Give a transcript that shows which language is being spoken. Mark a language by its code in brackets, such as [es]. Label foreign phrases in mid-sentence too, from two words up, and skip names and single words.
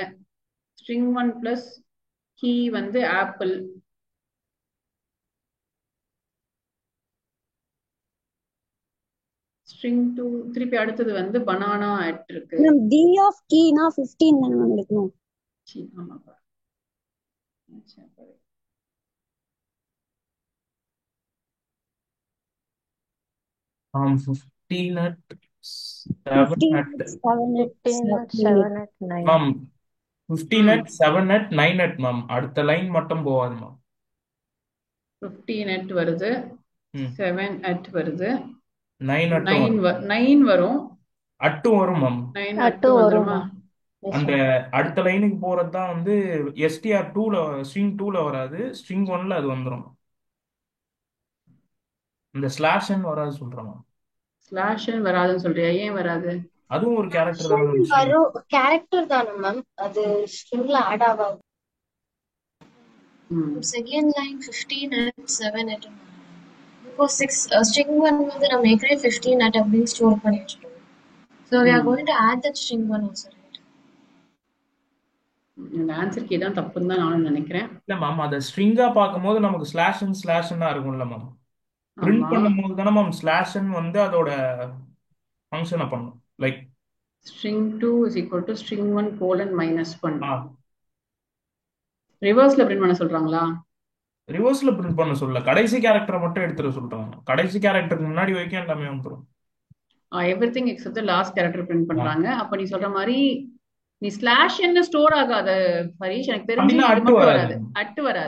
[en] string 1 plus key [ta] வந்து ஆப்பிள். ஸ்ட்ரிங் 2 திருப்பி அடுத்தது வந்து [en] banana at [ta] இருக்கு. மேம் டி ஆஃப் கீனா 15 தான மேம் எடுக்கணும். ஆமாப்பா [en] Um, 15 at 7 at 9. ma'am 15 at 7 at 9 at ma'am. [ta] அடுத்த லைன் மட்டும் போவாது ma'am. 15 at வருது, 7 at வருது, 9 at 9 வரும், அட்டு வரும் ma'am. 9 at வருமா? அந்த அடுத்த லைனுக்கு போறது தான் வந்து str 2ல ஸ்ட்ரிங் 2ல வராது, ஸ்ட்ரிங் 1ல அது வந்துரும். இந்த [en] slash n [ta] வராது சொல்றேன். [en] slash n [ta] வராதுன்னு சொல்றியா? ஏன் வராது? அதுவும் ஒரு கேரக்டர் தான் மேம். வரும் கேரக்டர் தான மேம், அது ஸ்ட்ரிங்ல ஆட் ஆகாது. [en] second line [ta] 15 at 7 at because 6 string 1 வந்து நம்ம ஏற்கனவே 15 at அப்படின்னு ஸ்டோர் பண்ணி வச்சிட்டோம். [en] So we are going to add that string 1 also, right? [ta] இந்த [en] answer key [ta] தான் தப்புன்னு தான் நானும் நினைக்கிறேன். இல்ல மேம், அத ஸ்ட்ரிங்கா பாக்கும்போது நமக்கு [en] slash n [ta] இருக்கும்ல மேம். பிரிண்ட் பண்ணும்போது தான மேம் [en] slash n [ta] வந்து அதோட ஃபங்க்ஷனை பண்ணும். [en] லைக் string 2 is equal to string 1 colon minus 1. [ta] ரிவர்ஸ்ல பிரிண்ட் பண்ண சொல்றாங்களா? ரிவர்ஸ்ல பிரிண்ட் பண்ண சொல்ல, கடைசி கேரக்டரை மட்டும் எடுத்துற சொல்றாங்க. கடைசி கேரக்டருக்கு முன்னாடி வரைக்கும் எல்லாமே வந்துரும். [en] everything except the last character print பண்றாங்க. [ta] அப்ப நீ சொல்ற மாதிரி நீ ஸ்லாஷ் என்ன ஸ்டோர் ஆகாத ஹரிஷ், எனக்கு தெரிஞ்சு இது மட்டும் வராது, அட் வராது.